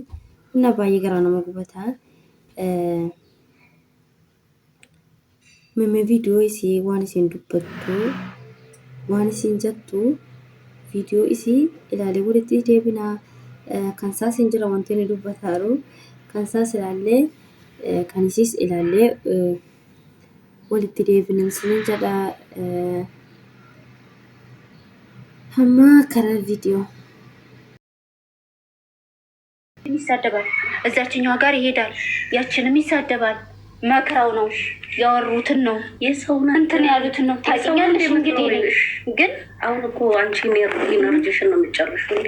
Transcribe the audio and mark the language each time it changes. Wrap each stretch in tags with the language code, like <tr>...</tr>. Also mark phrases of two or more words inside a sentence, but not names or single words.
<om>Inni baay'ee garaa nama gubataa. Meme viidiyoo isii waan isin dubbattu waan isin jettu viidiyoo isii ilaalee walitti deebinaa kan isaas hin jira wanti inni dubbataaru kan isaas ilaallee kan isiis ilaallee walitti deebinaa isiniin jedhaa. Hamma karaa viidiyoo</om> <am>ይሳደባል እዛችኛዋ ጋር ይሄዳል ያችንም ይሳደባል። መከራው ነው ያወሩትን ነው የሰውን እንትን ያሉትን ነው ታውቂያለሽ። እንግዲህ ግን አሁን እኮ አንቺ ኢነርጂሽን ነው የምትጨርሺው እንዴ?</am>